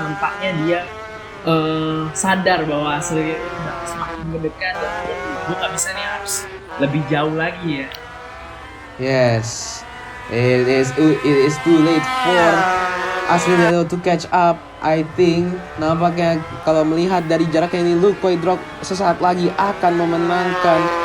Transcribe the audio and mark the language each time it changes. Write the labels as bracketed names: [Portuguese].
[Indonesian] Nampaknya dia sadar bahwa Asriel udah semakin mendekat dan gue gak bisa nih, harus lebih jauh lagi ya. [English] Yes, it is too late for Asriel to catch up. I think [Indonesian] nampaknya kalau melihat dari jaraknya ini Luke Koidrok sesaat lagi akan memenangkan